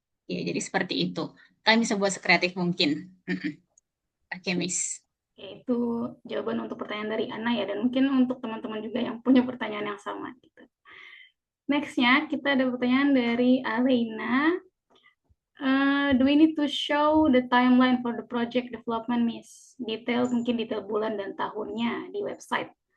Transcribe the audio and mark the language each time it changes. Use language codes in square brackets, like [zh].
[id] Ya, jadi seperti itu. Kalian bisa buat sekreatif mungkin. Oke, Miss. Oke, itu jawaban untuk pertanyaan dari Ana ya, dan mungkin untuk teman-teman juga yang punya pertanyaan yang sama. Gitu. Next-nya, kita ada pertanyaan dari Alena. [en] Do we need to show the timeline for the project development, Miss? [id] Mungkin detail bulan dan tahunnya di website.